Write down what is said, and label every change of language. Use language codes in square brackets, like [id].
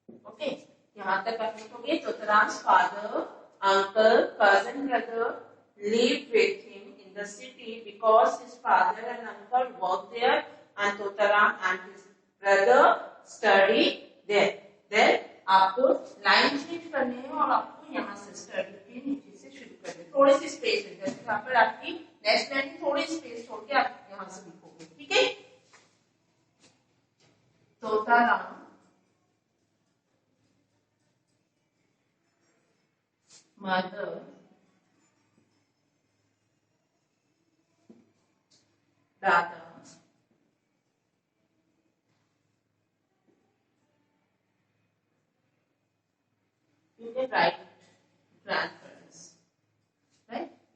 [hi] Okay. यहाँ तक complete हो गई. [en] Totaram's father, uncle, cousin, brother live with him in the city because his father and uncle work there and Totaram and his brother study there. [hi] Then आपको line change करनी है और आपको यहाँ से स्टडी के नीचे से शुरू करनी है. थोड़ी सी स्पेस है, जैसे यहाँ पर आपकी नेक्स्ट लाइन में थोड़ी स्पेस छोड़ के आप यहाँ से लिखोगे. ठीक है. [en] Totaram mother rather you can write grandparents, right?